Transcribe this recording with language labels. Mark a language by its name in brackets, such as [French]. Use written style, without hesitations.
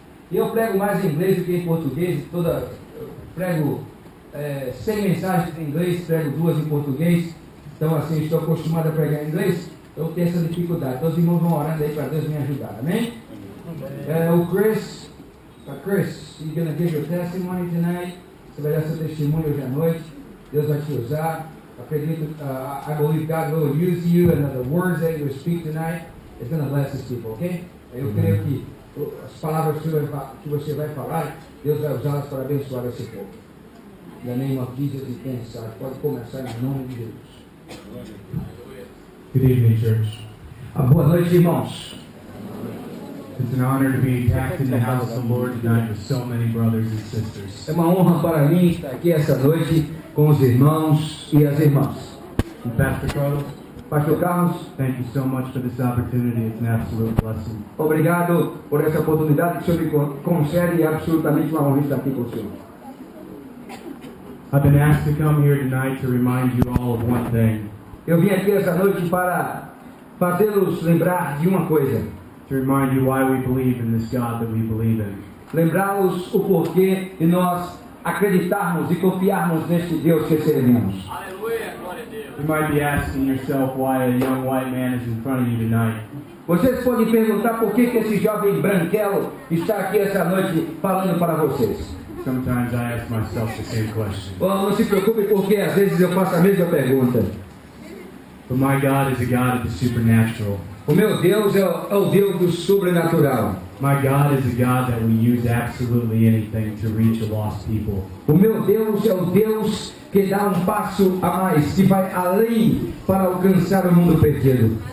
[Portuguese] Eu prego mais em inglês do que em português. Eu prego 100 mensagens em inglês, prego 2 em português. Então, assim, estou acostumado a pregar em inglês. Eu tenho essa dificuldade. Todos os irmãos vão orando aí para Deus me ajudar. Amém? [English] O Chris, you're going to give your testimony tonight. [Portuguese] Você vai dar seu testemunho hoje à noite. Deus vai te usar. Acredito, [English] I believe God will use you, and the words that you speak tonight is going to bless His people, ok? [Portuguese] Eu creio que as palavras que você vai falar, Deus vai usá-las para abençoar esse povo. [English] In the name of Jesus, [Portuguese] e pensar. Pode começar em nome de Jesus. [English] Good evening, church. [Portuguese] Boa noite, irmãos. [English] It's an honor to be packed in the house of the Lord tonight with so many brothers and sisters. [Portuguese] É uma honra para mim estar aqui essa noite com os irmãos e as irmãs. [English] And Pastor Carlos, [Portuguese] Pastor Carlos, [English] thank you so much for this opportunity. It's an absolute blessing. [Portuguese] obrigado por essa oportunidade que o Senhor me concede. É absolutamente uma honra estar aqui com o Senhor. [English] I've been asked to come here tonight to remind you all of one thing. [Portuguese] Eu vim aqui essa noite para fazê-los lembrar de uma coisa. [English] To remind you why we believe in this God that we believe in. [Portuguese] Lembrá-los o porquê de nós acreditarmos e confiarmos neste Deus que servimos. [English] You might be asking yourself why a young white man is in front of you tonight. [Portuguese] Vocês podem perguntar por que esse jovem branquelo está aqui essa noite falando para vocês. [English] Sometimes I ask myself the same question. [Portuguese] Bom, não se preocupe porque às vezes eu faço a mesma pergunta. [English] But my God is a God of the supernatural. [Portuguese] O meu Deus é o Deus do sobrenatural. [English] My God is a God that will use absolutely anything to reach a lost people. [Portuguese] O meu Deus é o Deus que dá um passo a mais, que vai além para alcançar o mundo perdido.